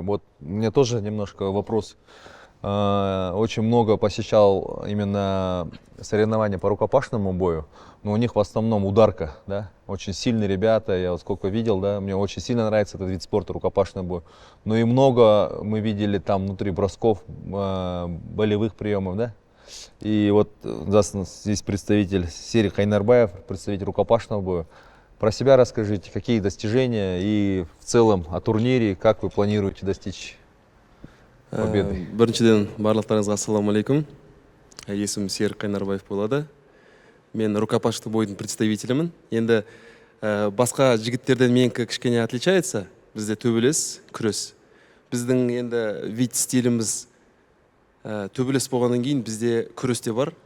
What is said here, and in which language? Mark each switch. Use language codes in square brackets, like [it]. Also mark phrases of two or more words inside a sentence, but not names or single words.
[ru] Вот мне тоже немножко вопрос. Очень много посещал именно соревнования по рукопашному бою, но у них в основном ударка, да, очень сильные ребята, я вот сколько видел, да, мне очень сильно нравится этот вид спорта, рукопашный бой, но и много мы видели там внутри бросков, болевых приемов, да, и вот здесь представитель Серик Хайнарбаев, представитель рукопашного боя. Про себя расскажите, какие достижения и в целом о турнире, как вы планируете достичь победы? [kk] Біріншіден барлықтарыңызға ассалаумағалейкум. Есімім Серік Қайнарбаев болады. Мен [ru] рукопашный бойдың [kk] представителімін. Енді басқа жігіттерден менікі кішкене отличается. Бізде төбелес, күрес. Біздің енді вид стиліміз төбелес болғаннан кейін бізде күрес те бар.